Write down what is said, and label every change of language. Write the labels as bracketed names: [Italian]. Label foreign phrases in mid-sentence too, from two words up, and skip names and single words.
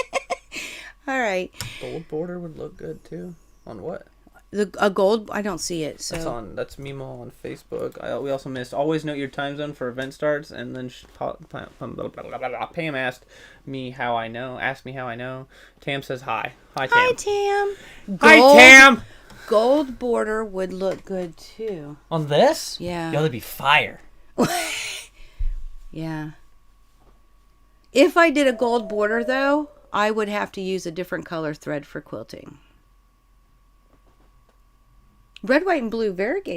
[English] All right. Gold border would look good too. On what? A gold, I don't see it. So That's Mimo on Facebook. We also missed. Always note your time zone for event starts, and then Pam asked me how I know. Asked me how I know. Tam says hi. Hi Tam. Hi, Tam. Hi Tam. Gold border would look good too. On this? Yeah. Yo, that'd be fire. Yeah. If I did a gold border though, I would have to use a different color thread for quilting. Red, white, and blue variegated.